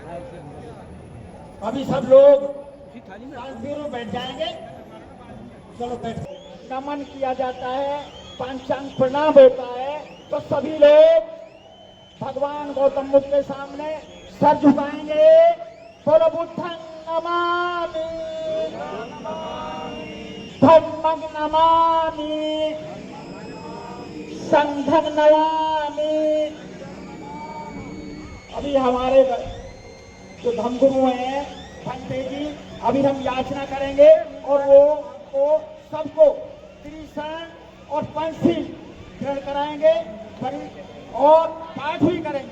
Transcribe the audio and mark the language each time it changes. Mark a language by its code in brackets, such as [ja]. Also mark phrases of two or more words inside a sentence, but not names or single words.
[hi] अभी सब लोग शांति में बैठ जाएंगे। चलो बैठ। नमन किया जाता है, पंचांग प्रणाम होता है, तो सभी लोग भगवान गौतम बुद्ध के सामने सर झुकाएंगे। [pi] बोलो बुद्धं नमामि, धम्मं नमामि, संघं नमामि। [hi] अभी हमारे जो धर्मगुरु हैं भंते जी, अभी हम याचना करेंगे और वो सबको त्रिशरण और पंचशील ग्रहण कराएंगे और पाठ भी करेंगे।